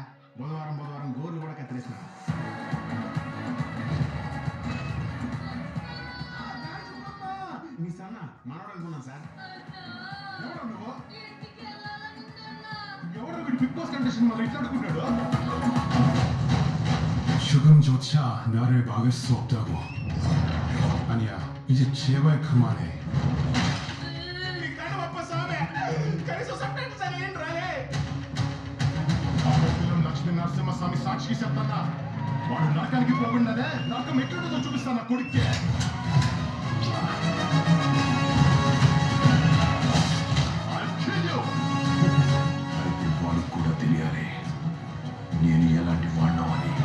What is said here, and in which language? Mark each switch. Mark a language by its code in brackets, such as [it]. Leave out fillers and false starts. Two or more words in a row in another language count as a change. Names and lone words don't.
[te] బుధవారం గోర్లు కూడా కత్తిరేసిన. మీ సన్న మనోడు అనుకున్నాను సార్. ఎవరు నువ్వు? ఎవరు వీడు బిగ్ బాస్ కంటెస్టెంట్ మళ్ళీ ఇట్లా అడుగుతున్నాడు? [ko] 지금 조차 나를 막을 수 없다고. 아니야, 이제 제발 그만해. [te] లక్ష్మీ నరసింహస్వామి సాక్షికి చెప్తానా, వాడు నరకానికి పోకుండానే నరకం ఎట్లుంటుందో చూపిస్తాను కొడుక్కే. అయితే వాడికి కూడా తెలియాలి నేను ఎలాంటి వాడినో అని.